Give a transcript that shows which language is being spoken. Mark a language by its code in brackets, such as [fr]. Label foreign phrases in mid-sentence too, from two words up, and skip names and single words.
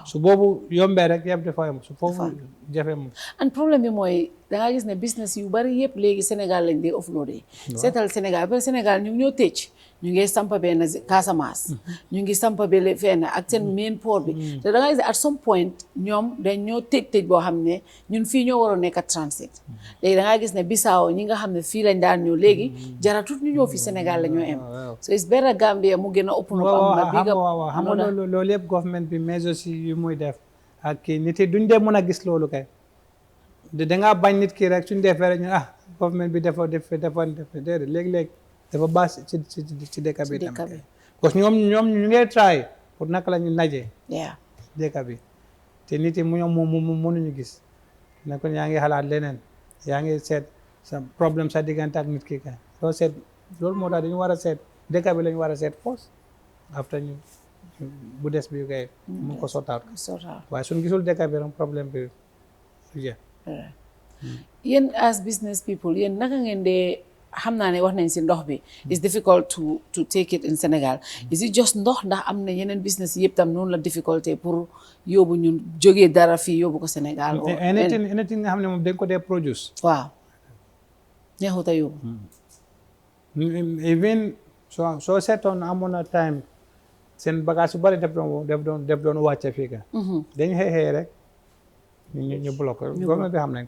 [wo] su boobu yombee rek yëpp dafa yomb su foofu jafe moom. and problème bi mooy da nga gis ne business yu bari yëpp léegi Sénégal lañ dee offloadé. seetal Sénégal ba Sénégal ñu ngi ñoo tëj ñu ngi sampa benn Casamance. ñu ngi sampa benn fenn ak seen main port bi. te da nga gis ne [en] at some point [wo] ñoom dañ ñoo tëj boo xam ne ñun fii ñoo waroon nekk transit. léegi da nga gis ne Bissau ñi nga xam ne fii lañ daan ñëw léegi jaratut ñu ñëw fi Sénégal la ñoo am. so [en] it's better [wo] Gambia mu gën a open up am ba bigga xam nga loolu yëpp government bi [fr] mais aussi [wo] yu muy def ak kii nit yi duñ dee mën a gis loolu kay. dangaa bañ nit ki rek suñ defee rek ñu government bi dafa déedéet léegi-léegi dafa baax ci dëkk bi tamit parce que ñoom ñu ngee try pour naka la ñu najee dëkk bi te nit yi ñoom mënuñu gis ne ko yaa ngi xalaat leneen yaa ngi seet sa problème sa diggante ak nit ki kay doo seet loolu moo tax dañu war a seet dëkk bi la ñu war a seet [en] first after [wo] ñu bu des bi kay mu ko sottaat waaye suñ gisul dëkk bi rek problème bi yéen [en] as business people [wo] yéen naka ngeen dee xam naa ne wax nañ si ndox bi [en] it's difficult to take it in Sénégal is it just [wo] ndox ndax am na yeneen business yëpp tam noonu la difficulté pour yóbbu ñun jógee dara fii yóbbu ko Sénégal anything nga xam ne moom dañ ko dee produce waaw neexuta yóbbu even soo seetoon amoon na time seen bagage yu bari def doon wàcce fii ka dañ xëy rek ñu bloqué gouvernement bi xam nañ ko